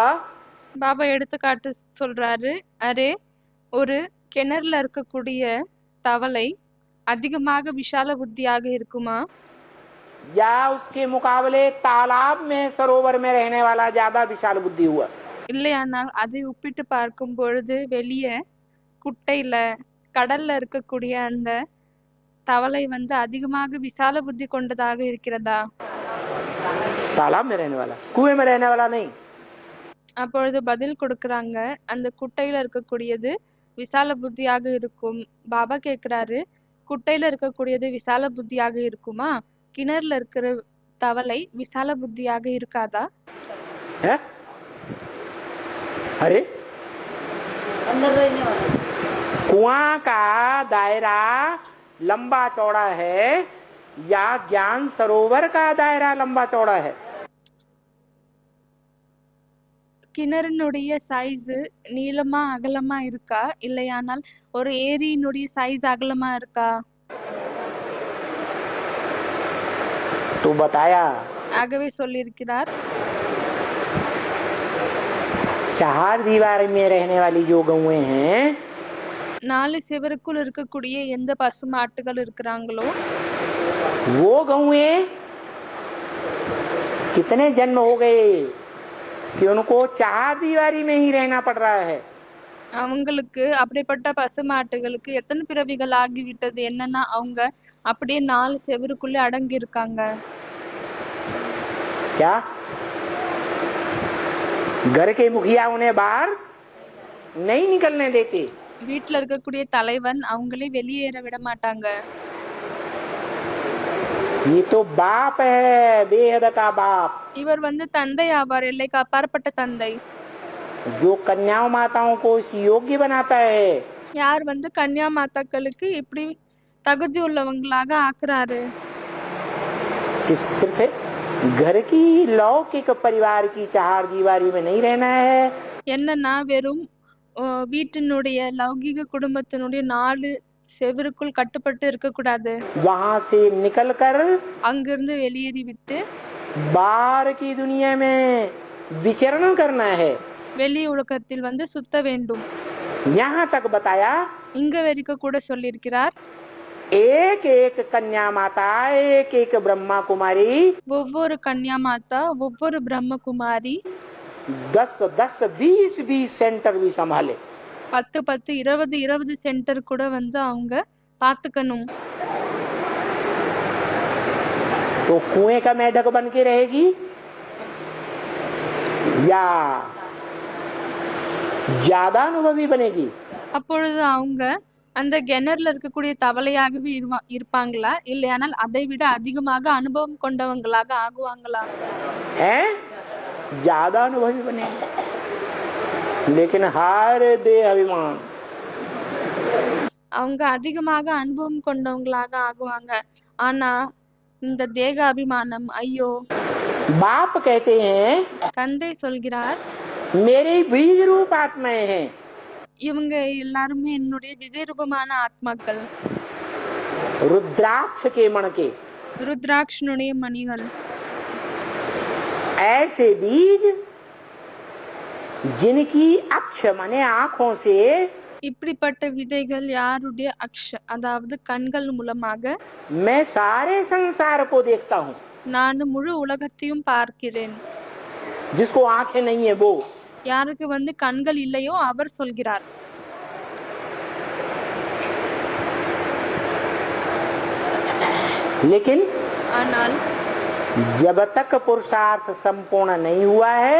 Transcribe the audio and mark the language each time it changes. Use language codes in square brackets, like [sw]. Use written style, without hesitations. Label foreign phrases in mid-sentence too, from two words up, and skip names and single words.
[ta] பாபா எடுத்துக்காட்டு சொல்றாரு. அரே ஒரு கிணறுல இருக்கக்கூடிய தவளை அதிகமாக விஷால புத்தியாக இருக்குமா? [hi] या उसके मुकाबले तालाब में सरोवर में रहने वाला ज्यादा विशाल बुद्धि हुआ? [ta] இல்லையானால் அதை ஒப்பிட்டு பார்க்கும் பொழுது வெளியே குட்டையில கடல்ல இருக்கக்கூடிய அந்த தவளை அதிகமாக விசால புத்தி கொண்டதாக இருக்கிறதா? [hi] तालाब में रहने वाला, कुएं में रहने वाला नहीं। [ta] அப்பொழுது பதில் கொடுக்கறாங்க, அந்த குட்டையில இருக்கக்கூடியது விசால புத்தியாக இருக்கும். பாபா கேக்குறாரு, குட்டையில இருக்கக்கூடியது விசால புத்தியாக இருக்குமா? கிணறுல இருக்கிற தவளை விசால புத்தியாக இருக்காதா? [hi] है? अरे अंदर रहने वाला कुआं का दायरा लंबा चौड़ा है या ज्ञान सरोवर का दायरा लंबा चौड़ा है? [ta] கிணறுனுடைய சைஸ் நீளமா அகலமா இருக்கா இல்லையானால் ஒரு ஏரியினுடைய சைஸ் அகலமா இருக்கா? [hi] तो बताया [ta] ஆகவே சொல்லியிருக்கிறார், [hi] चार दीवार में रहने वाली जो गौएं हैं [ta] 4 சிவருக்குள் இருக்கக்கூடிய எந்த பசுமாட்டுகள் இருக்கிறாங்களோ [hi] वो गौएं कितने जन्म हो गए कि उनको चार दीवारी में ही रहना पड़ रहा है। [ta] அவங்களுக்கு அப்படிப்பட்ட பசுமாட்டுகளுக்கு எத்தனை பிறவிகள் ஆகிவிட்டது. என்னன்னா அவங்க அப்படியே 4 செவருக்குள்ளே அடங்கி இருக்காங்க. [hi] क्या घर के मुखिया उन्हें बाहर नहीं निकलने देते। [ta] வீட்ல இருக்கக்கூடிய தலைவன் அவங்களே வெளியேற விட மாட்டாங்க. [hi] ये तो बाप है, बेहद का बाप, [ta] இவர் தந்தை ஆவார், எல்லைக்கு அப்பாற்பட்ட தந்தை. [hi] जो कन्याओं माताओं को इस योग्य बनाता है। [ta] யார் கன்யா மாதாக்களுக்கு இப்படி தகுதி உள்ளவங்களாக ஆக்குறாரு. [hi] कि सिर्फ घर की लौकिक परिवार की चार दीवारी में नहीं रहना है। [ta] என்னன்னா வெறும் வீட்டினுடைய லௌகிக குடும்பத்தினுடைய 4 செவருக்குள் கட்டுப்பட்டு இருக்க கூடாது. [hi] वहां से निकलकर [ta] அங்கிருந்து வெளியேறி விட்டு [hi] बाहर की दुनिया में विचरण करना है। [ta] வெளி உலகத்தில் சுத்த வேண்டும். [hi] यहाँ तक बताया, [ta] இங்க வரைக்கும் கூட சொல்லியிருக்கிறார். [hi] एक एक कन्या माता, एक एक ब्रह्मा कुमारी, [ta] ஒவ்வொரு கன்யா மாதா, ஒவ்வொரு பிரம்ம குமாரி [hi] 10-10, 20-20 सेंटर भी संभाले। [ta] 10-10, 20-20 சென்டர் கூட அவங்க பாத்துக்கணும். [hi] तो कुएं का मेढक बन के रहेगी या ज्यादा अनुभवी बनेगी? [ta] அப்பொழுது அவங்க அந்த கிணறுல இருக்கக்கூடிய தவளையாகவே இருப்பாங்களா, இல்லையானால் அதை விட அதிகமாக அனுபவம் கொண்டவங்களாக ஆகுவாங்களா? [hi] हैं? ज्यादा अनुभवी बनेगी, लेकिन हर देह अभिमान, [ta] அவங்க அதிகமாக அனுபவம் கொண்டவங்களாக ஆகுவாங்க. ஆனா இந்த தேக அபிமானம், ஐயோ. [hi] बाप कहते हैं [ta] தந்தை சொல்கிறார், [hi] मेरे बीज रूप आत्माएं हैं। [ta] இவங்க எல்லாருமே என்னுடைய விஜயரூபமான ஆத்மாக்கள், [hi] रुद्राक्ष के मण के, [ta] ருத்ராட்சனுடைய மணிகள். [hi] ऐसे बीज जिनकी अक्ष माने आंखों से [ta] இப்படிப்பட்ட விதைகள் யாருடைய அதாவது கண்கள் மூலமாக [hi] मैं सारे संसार को देखता हूँ। [ta] நான் முழு உலகத்தையும் பார்க்கிறேன். [hi] जिसको आंखें नहीं है वो, [ta] யாருக்கு கண்கள் இல்லையோ அவர் சொல்கிறார். [hi] लेकिन [ta] ஆனால் [hi] जब तक पुरुषार्थ संपूर्ण नहीं हुआ है,